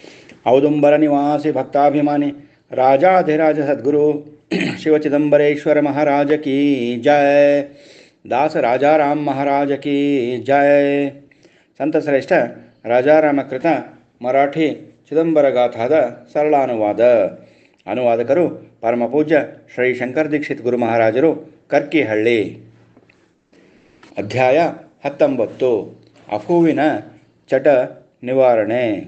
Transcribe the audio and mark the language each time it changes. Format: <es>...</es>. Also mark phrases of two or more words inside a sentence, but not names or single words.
<hi>औदुंबर निवासी भक्ताभिमानी राजाधिराज सद्गुरु शिव चिदंबरेश्वर महाराज की जय। दास राजाराम महाराज की जय।</hi> <kn>ಸಂತ ಶ್ರೇಷ್ಠ ರಾಜಾರಾಮಕೃತ ಮರಾಠಿ ಚಿದಂಬರ ಗಾಥಾದ ಸರಳಾನುವಾದ. ಅನುವಾದಕರು ಪರಮಪೂಜ್ಯ ಶ್ರೀ ಶಂಕರ ದೀಕ್ಷಿತ್ ಗುರು ಮಹಾರಾಜರು, ಕರ್ಕಿಹಳ್ಳಿ. ಅಧ್ಯಾಯ 19. ಅಫುವಿನ ಚಟ ನಿವಾರಣೆ.</kn>